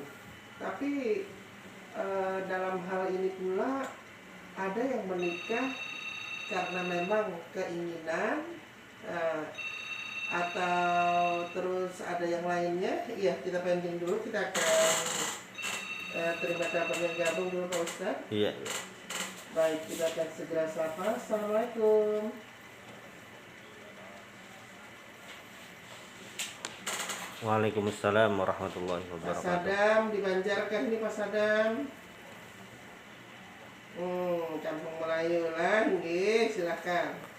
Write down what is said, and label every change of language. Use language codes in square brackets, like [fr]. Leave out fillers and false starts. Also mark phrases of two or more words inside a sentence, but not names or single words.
[id] Tapi dalam hal ini pula ada yang menikah karena memang keinginan eh, atau terus ada yang lainnya. Iya, kita pending dulu, kita akan terima telepon yang gabung dulu Pak Ustadz. Iya. Baik, kita akan segera sapa. Assalamualaikum. [ar] وعليكم السلام ورحمة الله [id] Pak [ar] وبركاته. [id] Sadam dibanjarkan ini Pak Sadam. Kampung Melayu lah, nggih, silakan.